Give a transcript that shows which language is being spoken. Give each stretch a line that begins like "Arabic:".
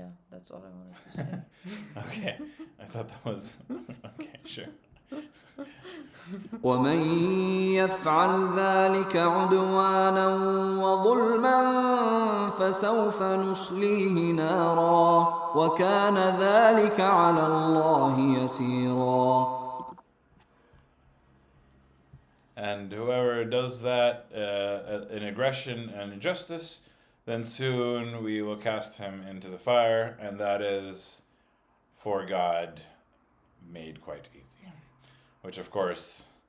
English: That's all I wanted to say. Okay, I thought that was okay. Sure.
Arabic: ومن يفعل ذلك عدوانا وظلما فسوف نصليه نارا وكان ذلك على الله يسيرا.
English: And whoever does that in aggression and injustice, then soon we will cast him into the fire, and that is for God made quite easy. Which, of course,